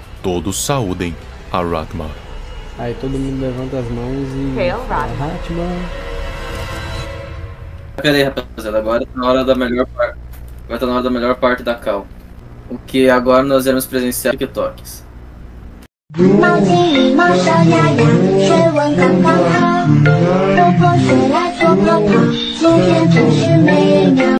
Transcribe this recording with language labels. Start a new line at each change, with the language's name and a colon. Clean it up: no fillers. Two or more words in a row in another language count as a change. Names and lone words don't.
Portuguese: Todos saúdem a Ratma. Aí todo mundo levanta as mãos e... Hail fala, Ratma. Ratma. Pera aí, rapaziada, agora tá na hora da melhor parte. Agora tá na hora da melhor parte da cal. O que agora nós iremos presenciar TikToks.
Chinese: 猫精灵，猫小鸭鸭，水温刚刚好。如果水来做泡泡，今天真是没人要。